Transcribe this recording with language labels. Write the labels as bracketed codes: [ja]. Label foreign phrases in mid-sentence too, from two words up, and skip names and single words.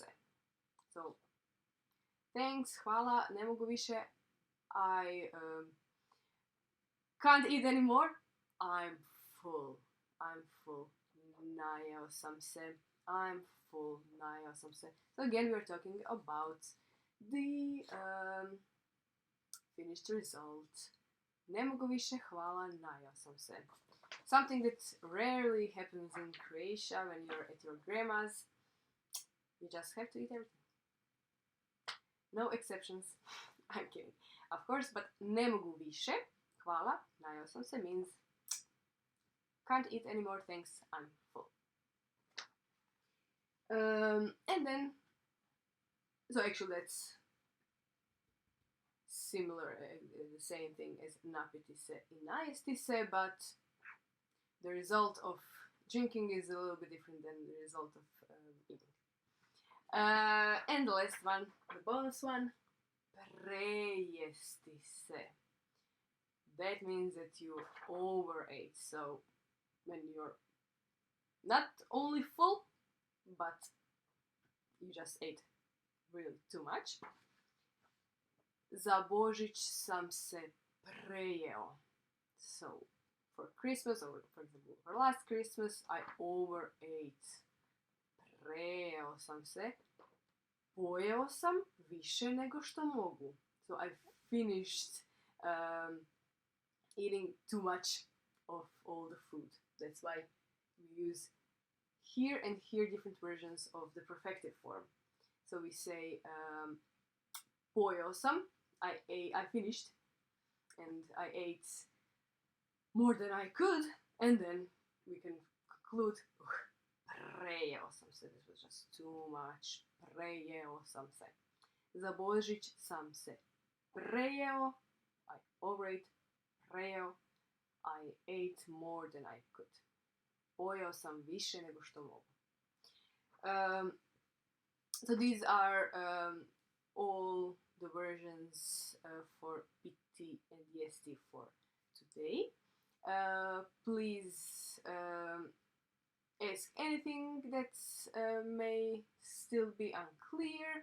[en] So, thanks, [hr] hvala, ne mogu više, [en] I can't eat anymore, I'm full, [hr] najeo sam se, [en] I'm full, [hr] najeo sam se. [en] So again, we're talking about the finished result. [hr] Ne mogu više, hvala, najeo sam se. [en] Something that rarely happens in Croatia when you're at your grandma's. You just have to eat everything. No exceptions. I'm kidding. Of course, but [hr] ne mogu više, hvala, najeo sam se [en] means can't eat anymore, thanks, I'm full. And then, so actually that's similar, the same thing as [hr] NAPITI SE i NAJESTI SE, [en] but the result of drinking is a little bit different than the result of eating. And the last one, the bonus one, [hr] PREJESTI SE. [en] That means that you overate, so when you're not only full, but you just ate really too much. [hr] Za Božić sam se prejeo. [en] So, for Christmas, or for example, for last Christmas, I overate. [hr] Prejeo sam se. Pojeo sam više nego što mogu. [en] So, I finished eating too much of all the food. That's why we use here and here different versions of the perfective form. So we say [hr] pojeo sam, [en] I finished, and I ate more than I could, and then we can conclude [hr] prejeo sam se, [en] this was just too much, [hr] prejeo sam se. Za Božić sam se prejeo, [en] I overate, prejeo, I ate more than I could. [hr] Pojeo sam više nego što mogu. [en] So these are all the versions for PITI and JESTI for today. Please ask anything that may still be unclear.